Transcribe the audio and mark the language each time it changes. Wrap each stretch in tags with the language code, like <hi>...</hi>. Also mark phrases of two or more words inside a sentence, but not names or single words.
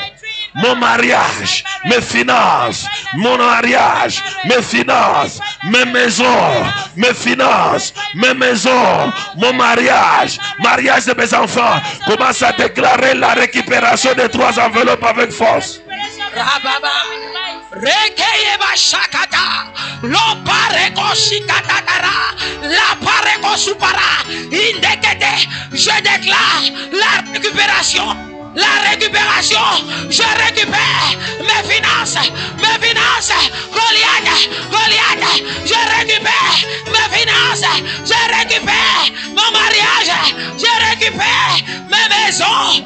<fr>Mon mariage, mes finances, mon mariage, mes finances, mes maisons, mes finances, mes maisons, mon mariage, mariage de mes enfants. Commence à déclarer la récupération des trois enveloppes avec force. Rekeyeba shakata, lo pareko shikatatara, la pareko supara, indekete, je déclare la récupération. La récupération, je récupère mes finances, Goliath, je récupère mes finances, je récupère mon mariage, je récupère mes maisons.</fr>